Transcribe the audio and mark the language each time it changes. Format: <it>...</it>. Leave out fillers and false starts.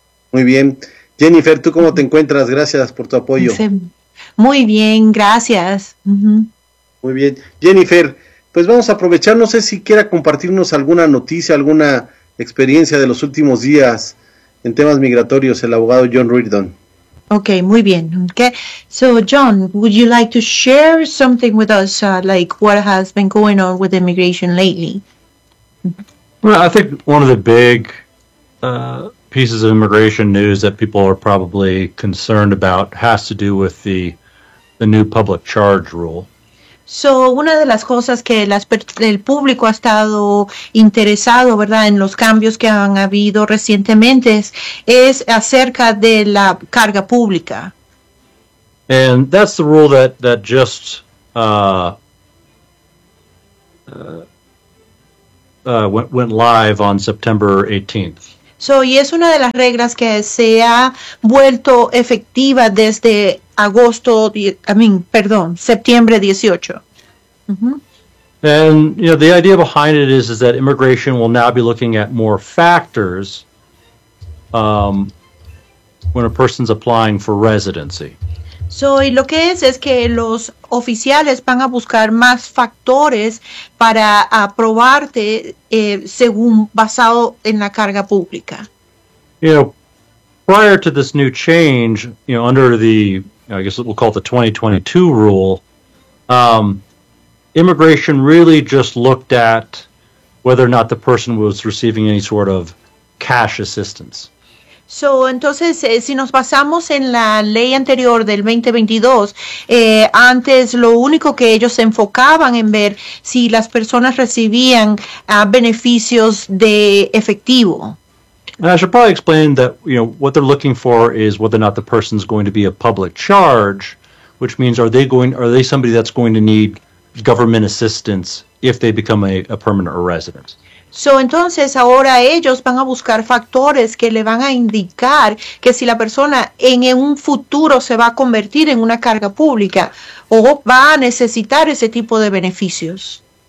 <es>Muy bien. Jennifer, ¿tú cómo te encuentras? Gracias por tu apoyo. Muy bien, gracias. Muy bien. Jennifer, pues vamos a aprovechar, no sé si quiera compartirnos alguna noticia, alguna experiencia de los últimos días en temas migratorios, el abogado John Reardon. Okay, muy bien. Okay.</es> <en>So, John, would you like to share something with us, like what has been going on with immigration lately? Well, I think one of the big pieces of immigration news that people are probably concerned about has to do with the new public charge rule.</en> <es>So, una de las cosas que el público ha estado interesado, ¿verdad?, en los cambios que han habido recientemente es acerca de la carga pública.</es> <en>And that's the rule that just went live on September 18th.</en> <es>So, y es una de las reglas que se ha vuelto efectiva desde septiembre 18. Mm-hmm.</es> <en>And, you know, the idea behind it is that immigration will now be looking at more factors when a person's applying for residency.</en> <es>So, y lo que es que los oficiales van a buscar más factores para aprobarte según basado en la carga pública.</es> <en>You know, prior to this new change, you know, under the, I guess we'll call it the 2022 rule, immigration really just looked at whether or not the person was receiving any sort of cash assistance.</en> <es>So, entonces, si nos basamos en la ley anterior del 2022, antes lo único que ellos se enfocaban en ver si las personas recibían beneficios de efectivo,</es> <en>And I should probably explain that, you know, what they're looking for is whether or not the person's going to be a public charge, which means are they somebody that's going to need government assistance if they become a permanent resident.</en> <es>So, entonces, ahora ellos van a buscar factores que le van a indicar que si la persona en un futuro se va a convertir en una carga pública o va a necesitar ese tipo de beneficios.</es>